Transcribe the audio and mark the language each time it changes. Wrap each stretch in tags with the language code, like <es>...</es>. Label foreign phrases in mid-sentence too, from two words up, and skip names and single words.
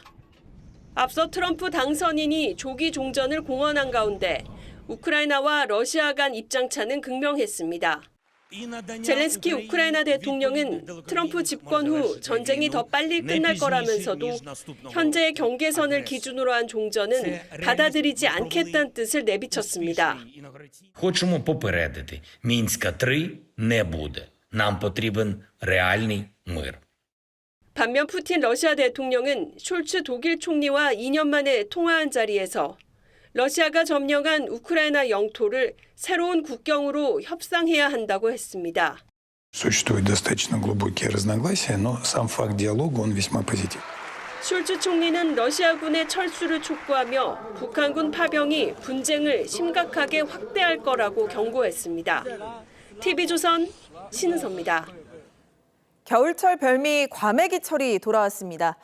<ko>앞서 트럼프 당선인이 조기 종전을 공언한 가운데 우크라이나와 러시아 간 입장차는 극명했습니다. 젤렌스키 우크라이나 대통령은 트럼프 집권 후 전쟁이 더 빨리 끝날 거라면서도 현재의 경계선을 기준으로 한 종전은 받아들이지 않겠다는 뜻을 내비쳤습니다.</ko> <uk>Хочемо попередити, Мінська 3 не буде. Нам потрібен реальний мир.</uk> <ko>반면 푸틴 러시아 대통령은 숄츠 독일 총리와 2년 만에 통화한 자리에서 러시아가 점령한 우크라이나 영토를 새로운 국경으로 협상해야 한다고 했습니다.</ko> <ru>Существуют достаточно глубокие разногласия, но сам факт диалога он весьма позитивен.</ru> <ko>숄츠 총리는 러시아군의 철수를 촉구하며 북한군 파병이 분쟁을 심각하게 확대할 거라고 경고했습니다. TV조선 신은서입니다. 겨울철 별미 과메기철이 돌아왔습니다.</ko>